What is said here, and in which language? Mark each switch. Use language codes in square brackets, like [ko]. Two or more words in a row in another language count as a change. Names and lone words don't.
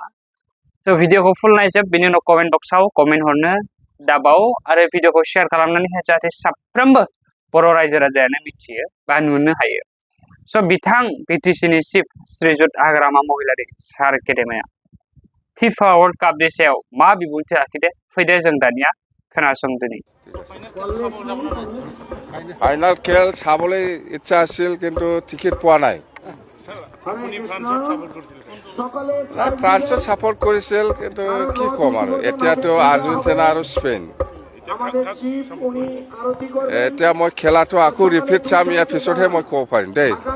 [brx] So भिडिअखौ फुल नायजोब बेनि उनाव कमेन्ट बक्सआव कमेन्ट हरनो दाबाव आरो भिडिअखौ शेयार खालामनानै हो जाहाथे साफ्रोमबो बर' रायजो राजायानो मिथियो बा नुनो हायो। So बिथां BTC नि चिफ श्रीजुत हाग्रामा महिलारि सार गेदेमाया FIFA World Cup नि सायाव मा बिबुंथि लाखिदों फैदो जों दानिया खोनासंदोनि। [as] ফাইনেল খেল চাবলৈ ইচ্ছা আছিল কিন্তু টিকেট পোৱা নাই। ফ্ৰান্সত সাপোৰ্ট কৰিছিল কিন্তু কি ক'ম আৰু এতিয়াতো আৰ্জেণ্টিনা আৰু স্পেইন। এতিয়া মই খেলাটো আকৌ ৰিপিট চাম ইয়াৰ পিছতহে মই ক'ব পাৰিম দেই।